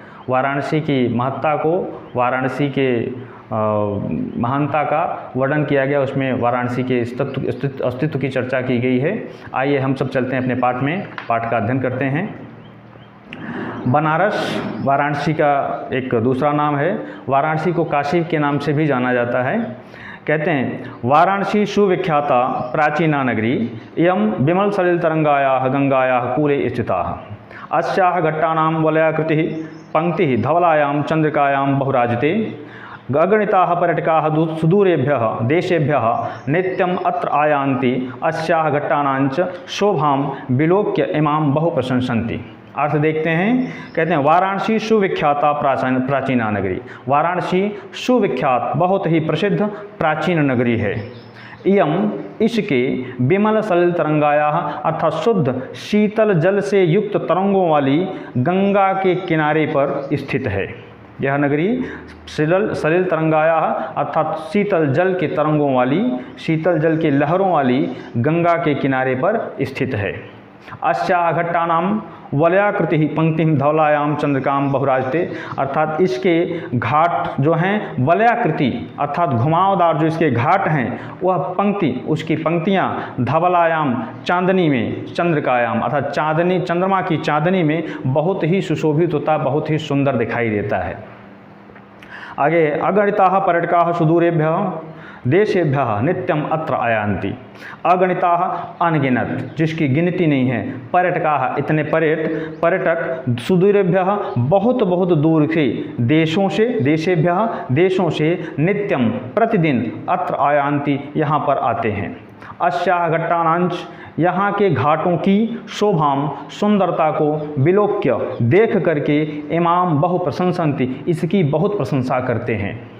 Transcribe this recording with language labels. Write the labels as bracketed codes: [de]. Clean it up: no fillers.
[hi] वाराणसी की महत्ता को, वाराणसी के महानता का वर्णन किया गया, उसमें वाराणसी के अस्तित्व की चर्चा की गई है। आइए हम सब चलते हैं अपने पाठ में, पाठ का अध्ययन करते हैं। बनारस वाराणसी का एक दूसरा नाम है। वाराणसी को काशी के नाम से भी जाना जाता है। कहते हैं, [sa] वाराणसी सुविख्याता प्राचीना नगरी इयं विमल सलिल तरंगायाः गंगायाः कूले स्थिताः अस्याः घट्टानां वलयाकृतिः पंक्तिः धवलायां चंद्रिकायां बहुराजते अगणिताः पर्यटकाः सुदूरेभ्यः देशेभ्यः नित्यम् अत्र आयान्ति अस्याः घट्टानांच शोभां विलोक्य इमां बहु प्रशंसन्ति। [hi] अर्थ देखते हैं। कहते हैं, [sa] वाराणसी सुविख्याता प्राचीना नगरी। [hi] वाराणसी सुविख्यात, बहुत ही प्रसिद्ध प्राचीन नगरी है। इयम, इसके [sa] विमल सलिल तरंगायाः [hi] अर्थात शुद्ध शीतल जल से युक्त तरंगों वाली गंगा के किनारे पर स्थित है। यह नगरी [sa] सलिल तरंगायाः [hi] अर्थात शीतल जल के तरंगों वाली, शीतल जल के लहरों वाली गंगा के किनारे पर स्थित है। [sa] अस्याः घट्टानां वलयाकृतिः पंक्तिं धवलायां चंद्रिकां बहुराजते, [hi] अर्थात इसके घाट जो हैं वलयाकृति अर्थात घुमावदार जो इसके घाट हैं, वह पंक्ति, उसकी पंक्तियां धवलायाम चांदनी में, चंद्रिकायाम अर्थात चांदनी, चंद्रमा की चांदनी में बहुत ही सुशोभित होता, बहुत ही सुंदर दिखाई देता है। आगे, [sa] अगणिताः पर्यटकाः सुदूरेभ्यः देशेभ्यः नित्यम अत्र आयान्ति। अगणिताः [hi] अनगिनत, जिसकी गिनती नहीं है, [sa] पर्यटकाः [hi] इतने पर्यटक [sa] सुदूरेभ्यः [hi] बहुत बहुत दूर के देशों से, [sa] देशेभ्यः [hi] देशों से [sa] नित्यम [hi] प्रतिदिन [sa] अत्र आयान्ति [hi] यहाँ पर आते हैं। [sa] अस्याः घट्टानांच, [hi] यहाँ के घाटों की शोभाम सुंदरता को [sa] विलोक्य [hi] देख करके [sa] इमाम बहु प्रशंसन्ति, [hi] इसकी बहुत प्रशंसा करते हैं।